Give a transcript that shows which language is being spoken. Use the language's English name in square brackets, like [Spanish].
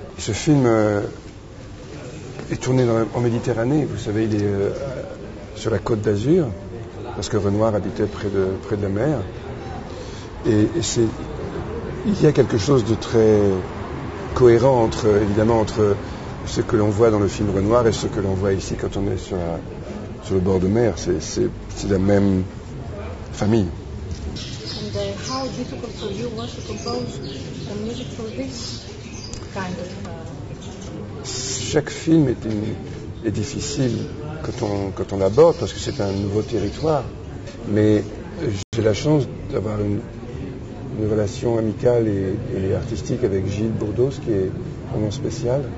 [French] Ce film est tourné en Méditerranée, vous savez, il est sur la côte d'Azur, parce que Renoir habitait près de la mer. Et il y a quelque chose de très cohérent évidemment entre ce que l'on voit dans le film Renoir et ce que l'on voit ici quand on est sur le bord de mer. C'est la même famille. [English] And how difficult for you was to compose the music for this kind of... [French] Chaque film est difficile quand on l'aborde parce que c'est un nouveau territoire. Mais j'ai la chance d'avoir une relation amicale et artistique avec Gilles Bourdos qui est vraiment spéciale.